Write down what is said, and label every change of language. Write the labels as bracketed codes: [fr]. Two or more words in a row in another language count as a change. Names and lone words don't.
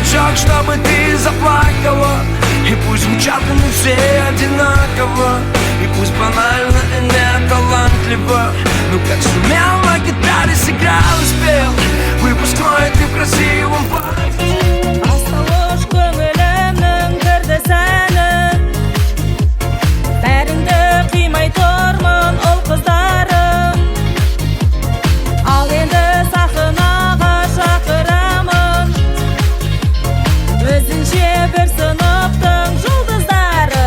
[ru] так, чтобы ты заплакала. И пусть звучат они все одинаково, и пусть банально и не талантливо, но как сумел на гитаре сыграл и спел выпускной ты в красивом платье. [kk] Асталыш көңілімнің кірді сәні, бәріңді қимай тұрмын ұл қыздарым. Ал енді сахнаға шақырамын, өзінше бір сыныптың жұлдыздары.